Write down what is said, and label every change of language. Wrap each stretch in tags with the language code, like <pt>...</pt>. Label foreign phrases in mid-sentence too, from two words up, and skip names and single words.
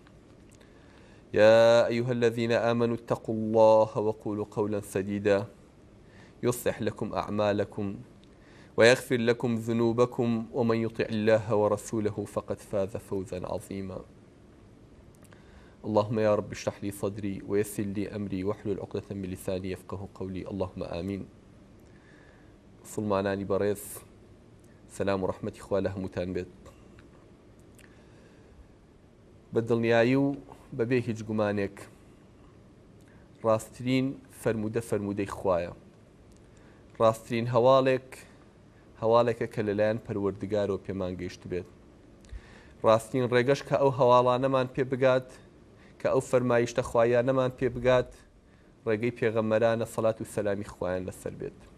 <ar>يا أيها الذين آمنوا اتقوا الله وقولوا قولا سديدا يصلح لكم أعمالكم ويغفر لكم ذنوبكم ومن يطع الله ورسوله فقد فاز فوزا عظيما. اللهم يا رب اشرح لي صدري ويسر لي أمري واحلل عقدة من لساني يفقه قولي اللهم آمين.</ar> <ckb>مسلمانانی بەڕێز سەلام و ڕەحمەتی خوا لە هەمووتان بێت. بە دڵنیایی و بەبێ هیچ گومانێک ڕاستترین فەرمودەی خوایە، ڕاستترین هەواڵێکە کە لەلایەن پەروەردگارەوە پێمان گەیشت بێت، ڕاستترین ڕێگەش کە ئەو هەواڵانەمان پێ بگات، کە ئەو فەرمایشتە خوایانەمان پێ بگات، ڕێگەی پێغەمبەرانە سەڵات و سەلامی خوایان لەسەر بێت.</ckb>